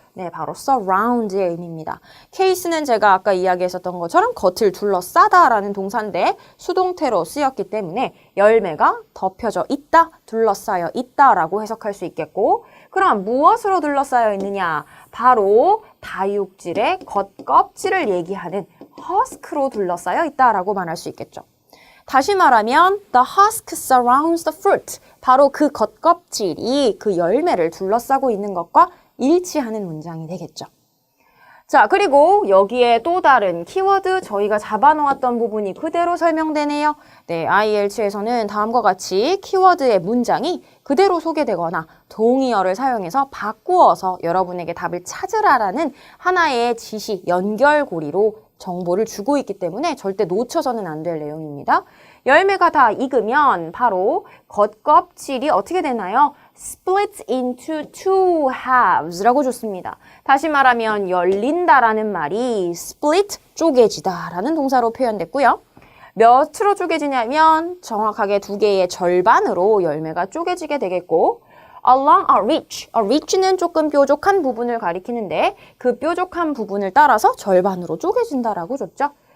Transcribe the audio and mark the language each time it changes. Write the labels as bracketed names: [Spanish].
[Korean] 네, 바로 surround의 의미입니다. case는 제가 아까 이야기했었던 것처럼 겉을 둘러싸다라는 동사인데 수동태로 쓰였기 때문에 열매가 덮여져 있다, 둘러싸여 있다라고 해석할 수 있겠고 그럼 무엇으로 둘러싸여 있느냐? 바로 다육질의 겉껍질을 얘기하는 husk로 둘러싸여 있다라고 말할 수 있겠죠. 다시 말하면 [English] the husk surrounds the fruit. [Korean] 바로 그 겉껍질이 그 열매를 둘러싸고 있는 것과 일치하는 문장이 되겠죠. 자, 그리고 여기에 또 다른 키워드 저희가 잡아놓았던 부분이 그대로 설명되네요. 네, IELTS에서는 다음과 같이 키워드의 문장이 그대로 소개되거나 동의어를 사용해서 바꾸어서 여러분에게 답을 찾으라라는 하나의 지시, 연결고리로 정보를 주고 있기 때문에 절대 놓쳐서는 안 될 내용입니다. 열매가 다 익으면 바로 겉껍질이 어떻게 되나요? [English] split into two halves [Korean] 라고 줬습니다. 다시 말하면 열린다라는 말이 split, 쪼개지다라는 동사로 표현됐고요. 몇으로 쪼개지냐면 정확하게 두 개의 절반으로 열매가 쪼개지게 되겠고 [English] along a reach [Korean] 는 조금 뾰족한 부분을 가리키는데 그 뾰족한 부분을 따라서 절반으로 쪼개진다라고 줬죠.